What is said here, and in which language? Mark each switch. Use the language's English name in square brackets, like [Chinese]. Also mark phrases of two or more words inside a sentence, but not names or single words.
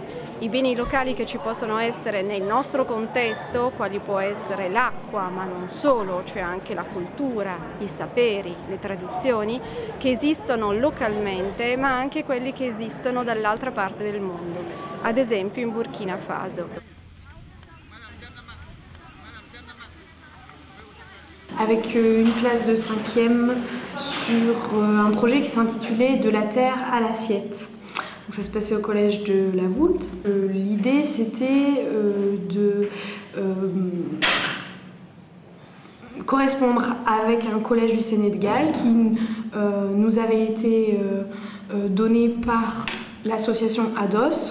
[Italian] I beni locali che ci possono essere nel nostro contesto, quali può essere l'acqua, ma non solo, c'è anche la cultura, i saperi, le tradizioni che esistono localmente, ma anche quelli che esistono dall'altra parte del mondo, ad esempio in Burkina Faso. [French] Avec une classe de 5e sur un projet qui s'intitulait « De la terre à l'assiette ». Donc ça se passait au collège de la Voulte. L'idée c'était correspondre avec un collège du Sénégal qui nous avait été donné par l'association ADOS.